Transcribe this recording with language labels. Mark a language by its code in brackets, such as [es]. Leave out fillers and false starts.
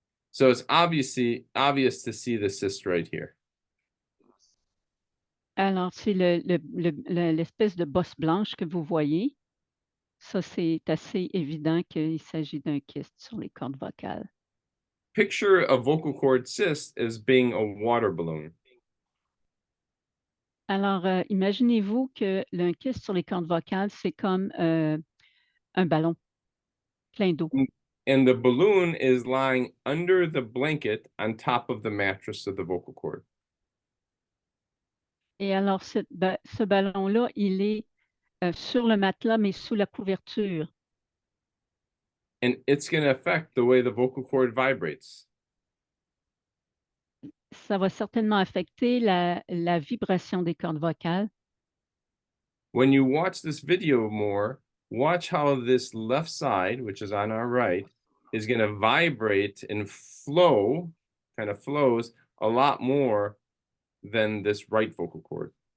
[en] So it's obvious to see the cyst right here. [fr] Alors, c'est l'espèce de bosse blanche que vous voyez. Ça, c'est assez évident qu'il s'agit d'un kyste sur les cordes vocales. [en] Picture a vocal cord cyst as being a water balloon. [fr] Alors, imaginez-vous que un kyste sur les cordes vocales, c'est comme un ballon plein d'eau. [en] And the balloon is lying under the blanket on top of the mattress of the vocal cord. [fr] Et alors, ce ballon-là, il est sur le matelas, mais sous la couverture. [en] And it's going to affect the way the vocal cord vibrates. [fr] Ça va certainement affecter la vibration des cordes vocales. [en] When you watch this video more, watch how this left side, which is on our right, is going to vibrate and flow, kind of flows a lot more than this right vocal cord.